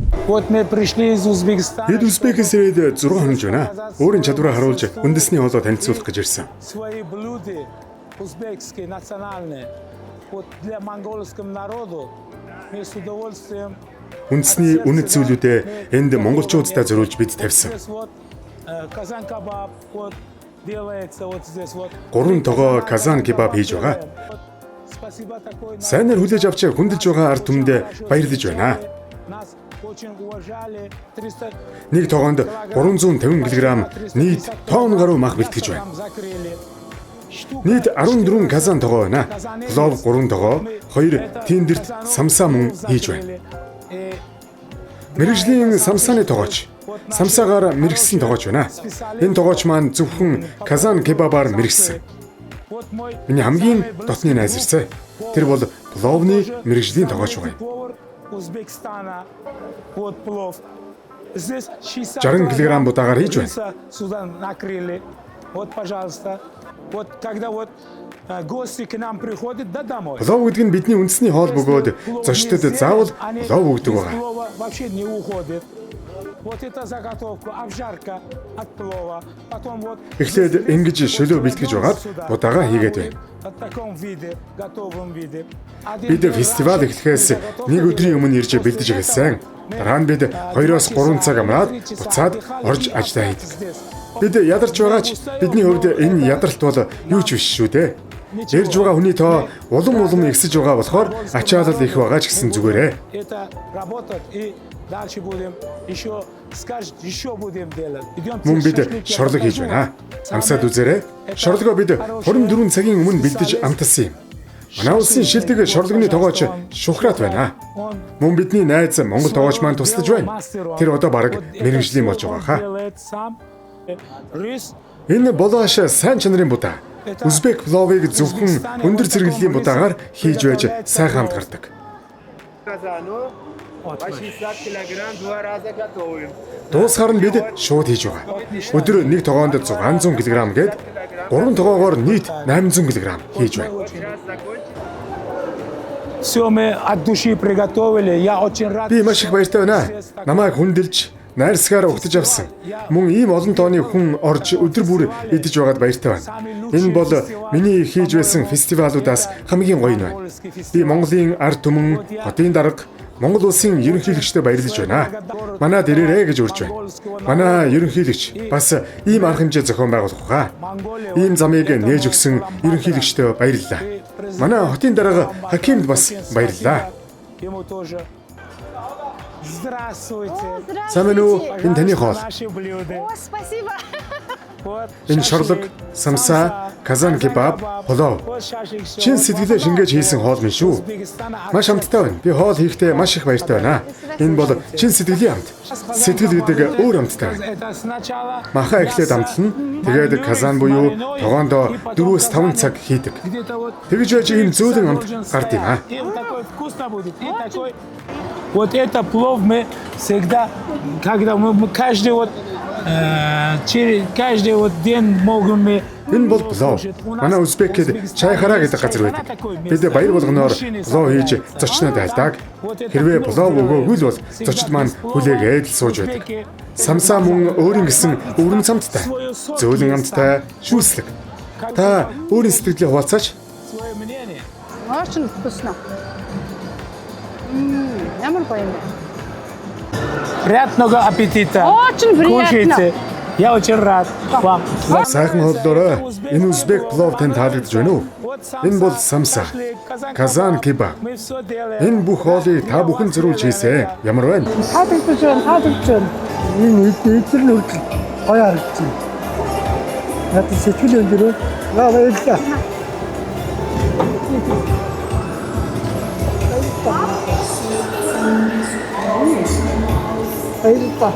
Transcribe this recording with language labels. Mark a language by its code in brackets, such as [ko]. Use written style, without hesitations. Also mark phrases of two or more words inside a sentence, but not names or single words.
[ru] Вот мы пришли из Узбекистана. [mn] Бид Узбекээс ирээд 6 хоног байна. Өөрийн чадвараа харуулж үндэсний хоолой танилцуулах гэж ирсэн. [ru] Свои блюда узбекские национальные. Вот для монгольского народу мы с удовольствием. [mn] Үндэсний үнэт зүйлүүдээ энд монголчуудтай зориулж бид тавьсан. [ru] Вот казан кебаб вот делается вот здесь вот. [mn] 3 тогоо казан кебаб хийж байгаа. [ru] Спасибо такой. [mn] Сайнаар хүлээж авч хүндэлж байгаа ард түмэндээ баярлаж байна. [ru] Нас очень уважали. 300 [mn] Нэг тогоонд 350 кг нийт тонн гаруй мах бэлтгэж байна. [ru] закрыли. [mn] Нийт 14 казан тогоо байна. Плов 3 тогоо, 2 тендерт самсаа мөн хийж байна. Мэргэжлийн самсааны тогооч. Самсаагаар мэргэсэн тогооч байна. Энэ тогооч маань зөвхөн казан кебабаар мэргэсэн. [ru] Вот мой [mn] Миний хамгийн дотны найз ирсэн. Тэр бол пловны мэргэжлийн тогооч байна. [ru] повар Узбекистана. Вот плов. Здесь 60 [mn] 60 килограмм будаагаар хийж байна. [ru] риса сюда накрыли. Вот, пожалуйста. Вот когда вот гости к нам приходят, да домой. [mn] Плов гэдэг нь бидний үндэсний хоол бөгөөд зочдод заавал плов өгдөг байгаа. [ru] Плова вообще не уходит. Вот это заготовка, обжарка от плова. Потом вот [mn] Эхлээд ингэж шөлөө бэлтгэж байгаад будаагаа хийгээд байна. [ru] в таком виде, готовом виде. [mn] Бид фестиваль эхлэхээс нэг өдрийн өмнө ирж бэлдэж эхэлсэн. Дараа нь бид 2-3 цаг амраад буцаад орж ажиллаа хийдэг. Бид ядарч байгаач бидний хувьд энэ ядаралт бол юу ч биш шүү дээ. Ирж байгаа хүний тоо улам ихсэж байгаа болохоор ачаалал их байгаа ч гэсэн зүгээрээ. [ru] Это работает и дальше будем еще скажет, еще будем делать. [mn] Мөн бид шорлог хийж байна. Амсаад үзээрэй. Шорлогоо бид 24 цагийн өмнө бэлдэж амталсан юм. Манай улсын шилдэг шорлогны тогооч Шухрат байна. Мөн бидний найз Монгол тогооч маань тусдаж байна. Тэр одоо бараг мэргэжлийн болж байгаа хаа. [ru] Рис [mn] Энэ болоош сайн чанарын будаа. Узбек пловыг зөвхөн өндөр зэрэглэлийн будаагаар хийж байж сайхан хамт гардаг. [ru] Казану 80 кг 2 раза готовим. [mn] Дуусгаар нь бид шууд хийж байгаа. Өдөр нэг тогоонд 600 кг гээд 3 тогоогоор нийт 800 кг хийж байна. [ru] все мы от души приготовили. Я очень рад. [mn] Би маш их баяртай байна. Намайг хүндэлж, найрсгаар угтаж авсан. Мөн ийм олон тооны хүн орж өдөр бүр идэж байгаад баяртай байна. Энэ бол миний хийж байсан фестивалуудаас хамгийн гоё нь байна. Би Монголын ард түмэн, хотын дарга, Монгол улсын ерөнхийлөгчдөд баярлаж байна. Манайд ирээрэй гэж урьж байна. Манай ерөнхийлөгч бас ийм арга хэмжээ зохион байгуулах байгаа. Ийм замыг нээж өгсөн ерөнхийлөгчдөд баярлалаа. Манай хотын дарга Хакимд бас баярлалаа. [ru] Ему тоже. Здравствуйте. [mn] Сайн байна уу? Энэ таны хоол. [ru] Наши блюда. О, спасибо. Вот [mn] Энэ шорлог, самсаа, казан кебаб, плов. [ru] вот шашлык. [mn] Чин сэтгэлээ шингээж хийсэн хоол минь шүү. Маш амттай байна. Би хоол хийхдээ маш их баяртай байна. Энэ бол чин сэтгэлийн амт. Сэтгэл гэдэг өөр амттай байна. [ru] Это сначала [mn] Маха эхлээд амтлна. Тэгээд казан буюу тогоондоо 4-5 цаг хийдэг. [ru] где-то вот [mn] Тэгж яаж ийм зөөлөн амт гард юм аа. [ru] и вот такой вкусно будет. И такой. Вот это плов мы всегда, когда мы каждый вот через каждый вот день можем мы. [mn] Энэ бол плов. Манай Узбекэд чай хараа гэдэг газар байдаг. Бид баяр болгоноор плов хийж зочнод айлдаг. Хэрвээ плов өгөөгүй л бол зочид маань хүлээгээд л сууж байдаг. Самсаа мөн өөрийн гэсэн өвөрн цамттай, зөөлөн амттай, шүүслэг. Та өөрийн сэтгэлээ хуваалцаач. [ru] Свое мнение. Очень вкусно. [mn] Ямар гоё юм бэ? [ru] Приятного аппетита. Очень приятно. Кушайте. Я очень рад вам. [mn] Сайхан хооллоорой. Энэ узбек плов танд таалагдж байна уу? Энэ бол самса, казан кебаб. [ru] Мы все делаем. [mn] Энэ бүх хоолыг та бүхэн зөрүүлж хийсэн. Ямар байна? Таалагдж байна. Энэ эдгээр нь гоё харагдсан. Надад сэтгэл өндөр. Баярлалаа. Баярлалаа.